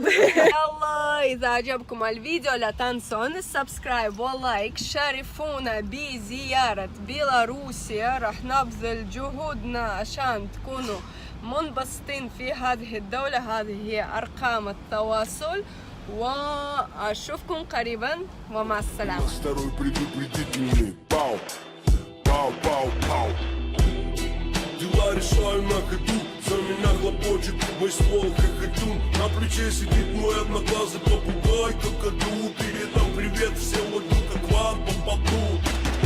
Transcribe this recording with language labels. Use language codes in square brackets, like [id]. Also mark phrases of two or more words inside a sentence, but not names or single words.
[ar] يلا اذا عجبكم الفيديو لا تنسون السبسكرايب واللايك، شاركونا بزيارة بيلاروسيا، راح نبذل جهودنا عشان تكونوا منبسطين في هذه الدولة. هذه هي ارقام التواصل، واشوفكم قريبا ومع السلامة. [ru] Второй предупредительный. Пау, пау, пау, пау. Дела решаю на ходу, за меня хлопочет мой ствол хохотун. На плече сидит мой одноглазый попугай, какаду. Передам привет всем, вот как вам попаду.